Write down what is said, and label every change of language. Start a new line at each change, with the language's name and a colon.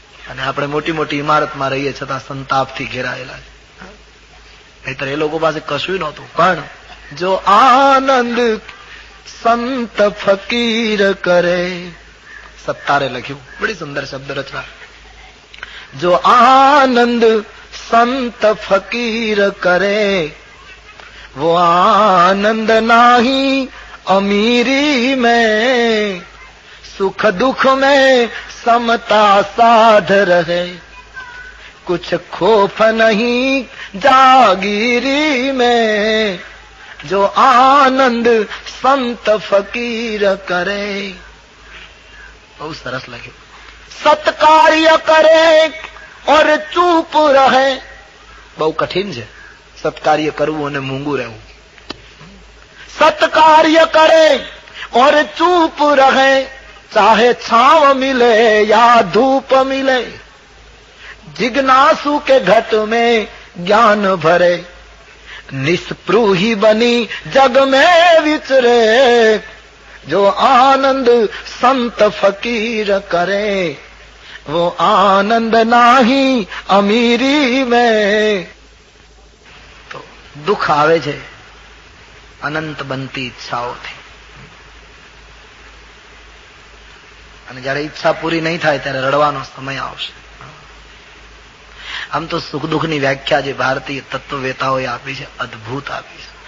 Gujarati: અને આપણે મોટી મોટી ઇમારતમાં રહીએ છતાં સંતાપથી ઘેરાયેલા છે. નહીતર એ લોકો પાસે કશું નહોતું. પણ જો આનંદ સંત ફકીર કરે, સત્તારે લખ્યું,
Hindi: બડી સુંદર શબ્દ રચના. જો આનંદ સંત ફકીર કરે, वो आनंद नाही अमीरी में, सुख दुख में समता साध रहे, कुछ खौफ नहीं जागीरी में, जो आनंद संत फकीर करे.
Gujarati: બહુ સરસ લાગ્યું.
Hindi: સત્કાર્ય કરે और चूप रहे.
Gujarati: બહુ કઠિન છે સત્કાર્ય કરવું અને મૂંગું રહેવું.
Hindi: સત્કાર્ય કરે और चूप रहे, चाहे छाव मिले या धूप मिले, जिज्ञासु के घट में ज्ञान भरे, निस्पृही बनी जग में विचरे, जो आनंद संत फकीर करे, वो आनंद नाही अमीरी में.
Gujarati: તો દુઃખ આવે છે અનંત બનતી ઈચ્છાઓથી, અને જયારે ઈચ્છા પૂરી નહીં થાય ત્યારે રડવાનો સમય આવશે. આમ તો સુખ દુઃખની વ્યાખ્યા જે ભારતીય તત્વવેતાઓએ આપી છે, અદભુત આપી છે.